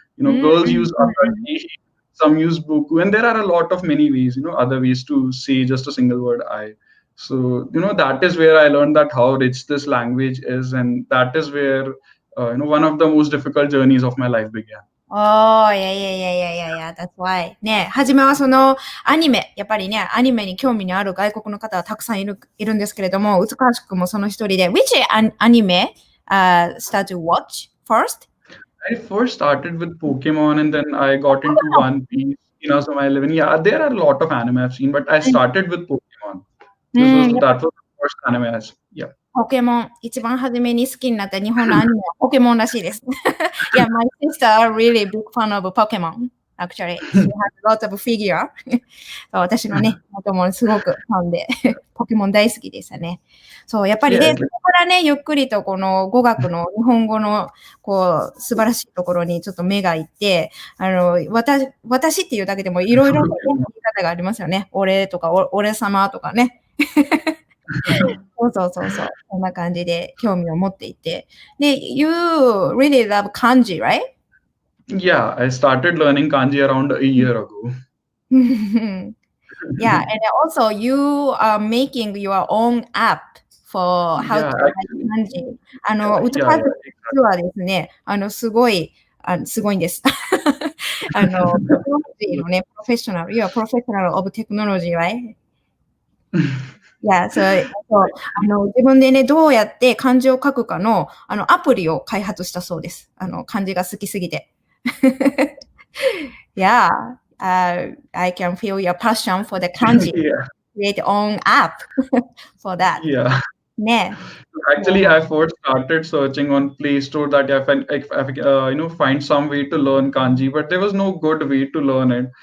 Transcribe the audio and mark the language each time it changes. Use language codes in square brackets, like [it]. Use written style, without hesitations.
[en] Girls use atashi, some use boku, and there are a lot of many ways. Other ways to say just a single word I. So that is where I learned that how rich this language is, and that is where one of the most difficult journeys of my life began. Oh, yeah. That's why. [ja] ね、はじめはそのアニメ、やっぱりね、アニメに興味のある外国の方はたくさんいるんですけれども、うつかしくもその一人で、 [en] which anime start to watch first? I first started with Pokemon, and then I got into One Piece, Inazuma 11. Yeah, there are a lot of anime I've seen, but I started with Pokemon. That was the first anime I saw. Yeah. [ja] ポケモン、一番初めに好きになった日本のアニメはポケモンらしいです。 [en] Yeah, my sister are really big fan of Pokemon. Actually, she has lots of figure. [ja] 私のね、元もすごくファンで、ポケモン大好きでしたね。そう、やっぱりね、そこからね、ゆっくりとこの語学の日本語のこう素晴らしいところにちょっと目がいって、私っていうだけでもいろいろな言い方がありますよね。俺とか、俺様とかね。そう。こんな感じで興味を持っていて。 [en] で、you really love kanji, right? Yeah, I started learning kanji around a year ago. Yeah, and also you are making your own app for how to write kanji. [ja] うつかし実はですね、すごいんです。テクノロジーのね、プロフェッショナル、 [en] you are professional of technology, right? [ja] Yeah, 自分でね、どうやって漢字を書くかの、アプリを開発したそうです。漢字が好きすぎて。 [en] Yeah, I can feel your passion for the kanji. Yeah. Create own app for that. Yeah. Ne. Actually, I first started searching on Play Store that if I find some way to learn kanji, but there was no good way to learn it.